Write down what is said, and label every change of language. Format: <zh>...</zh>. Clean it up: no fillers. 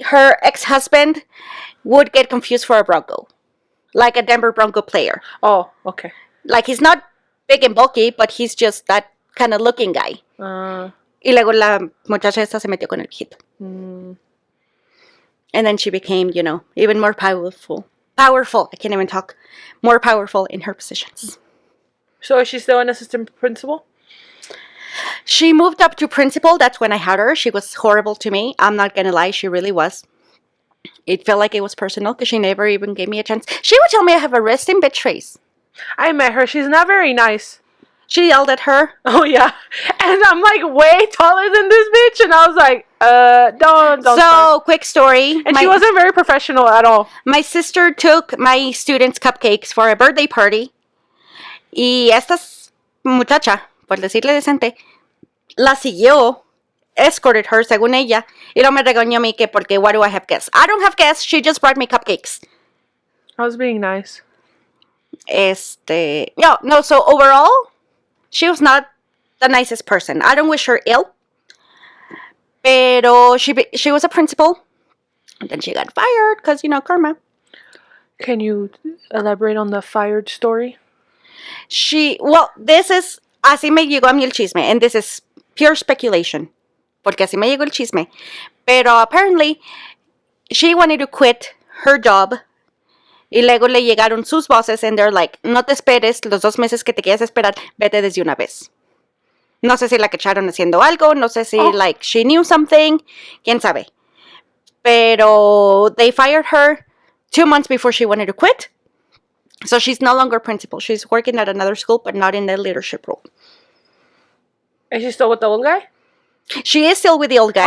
<en>Her ex-husband would get confused for a Bronco. Like a Denver Bronco player. Oh, okay. Like, he's not big and bulky, but he's just that kind of looking guy.</en> <es>Y luego la muchacha esta se metió con el viejito.</es> <en>And then she became, even more powerful. Powerful. I can't even talk. More powerful in her positions. So is she still an assistant principal? She moved up to principal. That's when I had her. She was horrible to me. I'm not going to lie. She really was. It felt like it was personal because she never even gave me a chance. She would tell me I have a resting bitch face. I met her. She's not very nice. She yelled at her. Oh, yeah. And I'm like way taller than this bitch. And I was like, don't So, start. quick story. And she wasn't very professional at all. My sister took my students' cupcakes for a birthday party.</en> <es>Y esta muchacha, por decirle decente, la siguió, escorted her, según ella. Y luego me regañó a mí que porque,</es> <en>why do I have guests?</en> <es>I don't have guests.</es> <en>She just brought me cupcakes. I was being nice. No, so overall, she was not the nicest person. I don't wish her ill.</en> <es>Pero</es> <en>she was a principal. And then she got fired because, karma. Can you elaborate on the fired story? This is,</en> <es>así me llegó a mí el chisme.</es> <en>And this is pure speculation.</en> <es>Porque así me llegó el chisme. Pero</es> <en>apparently, she wanted to quit her job.</en> <es>Y luego le llegaron sus</es> <en>bosses and they're like,</en> <es>no te esperes los 2 meses que te quieras esperar, vete desde una vez. No sé si la cacharon haciendo algo, no sé si</es> <en>she knew something,</en> <es>quién sabe. Pero</es> <en>they fired her 2 months before she wanted to quit. So she's no longer principal. She's working at another school, but not in the leadership role. Is she still with the old guy? She is still with the old guy.</en>